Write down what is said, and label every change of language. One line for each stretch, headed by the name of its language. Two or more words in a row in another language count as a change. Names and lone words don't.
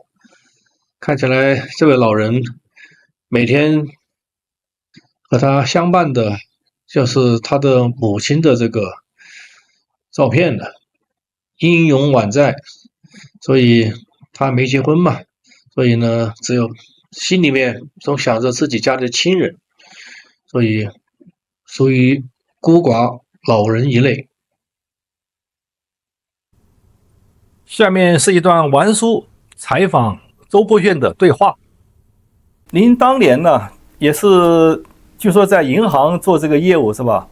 Chinese: 看起來這位老人每天和他相伴的就是他的母親的這個照片的，英勇宛在，所以他沒結婚嘛，所以呢只有心裡面總想着自己家的親人，所以屬於孤寡老人一類。下面是一段王叔採訪周伯炫的對話。您當年呢，也是據說在銀行做這個業務是吧？